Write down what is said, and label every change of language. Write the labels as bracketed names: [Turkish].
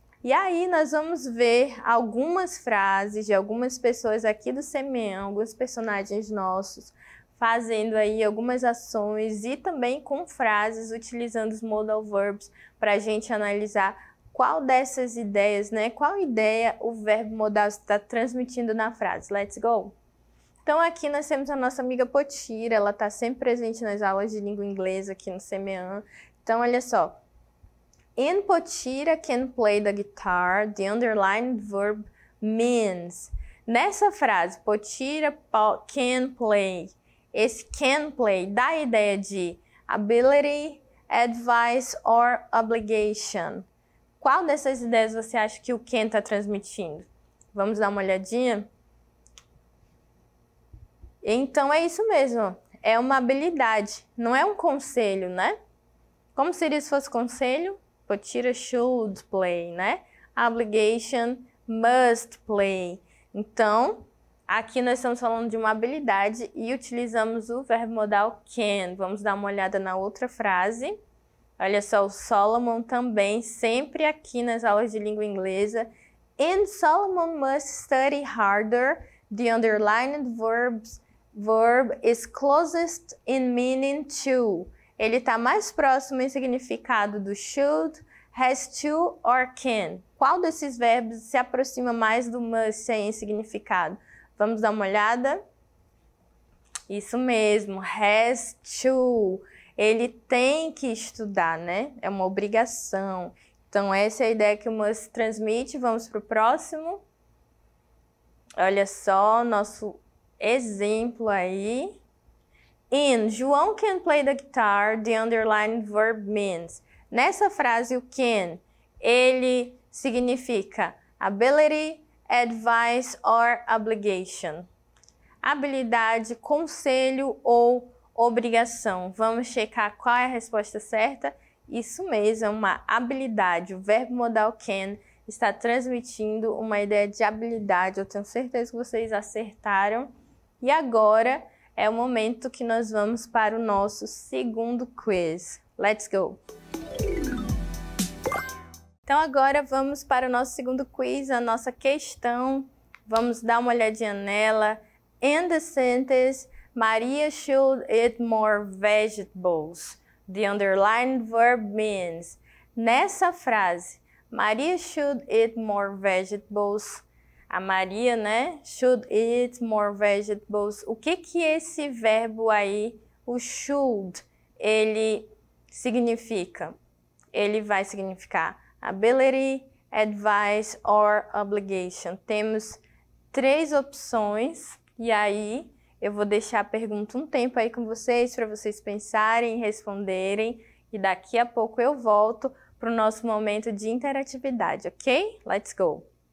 [Portuguese] E aí nós vamos ver algumas frases de algumas pessoas aqui do CMEAN, alguns personagens nossos, fazendo aí algumas ações e também com frases utilizando os modal verbs para a gente analisar qual dessas ideias, né? Qual ideia o verbo modal está transmitindo na frase. [English] Let's go! [Portuguese] Então aqui nós temos a nossa amiga Potira, ela está sempre presente nas aulas de língua inglesa aqui no CMEAN. Então olha só. [English] In Potira can play the guitar, the underlined verb means. [Portuguese] Nessa frase, [English] Potira can play. Esse can play [Portuguese] dá a ideia de [English] ability, advice or obligation. [Portuguese] Qual dessas ideias você acha que o can está transmitindo? Vamos dar uma olhadinha? Então é isso mesmo, é uma habilidade, não é um conselho, né? Como seria se fosse conselho? [English] Potira should play, [Portuguese] né? [English] Obligation, must play. [Portuguese] Então, aqui nós estamos falando de uma habilidade e utilizamos o verbo modal can. Vamos dar uma olhada na outra frase. Olha só, o Solomon também, sempre aqui nas aulas de língua inglesa. [English] And Solomon must study harder. The underlined verb is closest in meaning to. [Portuguese] Ele está mais próximo em significado do [English] should, has to or can. [Portuguese] Qual desses verbos se aproxima mais do must em significado? Vamos dar uma olhada? Isso mesmo, has to. Ele tem que estudar, né? É uma obrigação. Então, essa é a ideia que o must transmite. Vamos para o próximo. Olha só, nosso exemplo aí. [English] In, João can play the guitar, the underlined verb means. [Portuguese] Nessa frase, o can, ele significa [English] ability, advice or obligation. [Portuguese] Habilidade, conselho ou obrigação. Vamos checar qual é a resposta certa. Isso mesmo, é uma habilidade. O verbo modal can está transmitindo uma ideia de habilidade. Eu tenho certeza que vocês acertaram. E agora é o momento que nós vamos para o nosso segundo quiz. [English] Let's go! [Portuguese] Então agora vamos para o nosso segundo quiz, a nossa questão. Vamos dar uma olhadinha nela. [English] In the sentence, Maria should eat more vegetables. The underlined verb means. [Portuguese] Nessa frase, [English] Maria should eat more vegetables. [Portuguese] A Maria, né? [English] Should eat more vegetables. [Portuguese] O que esse verbo aí, o should, ele significa? Ele vai significar [English] ability, advice or obligation. [Portuguese] Temos 3 opções e aí eu vou deixar a pergunta um tempo aí com vocês para vocês pensarem e responderem e daqui a pouco eu volto para o nosso momento de interatividade, ok? [English] Let's go!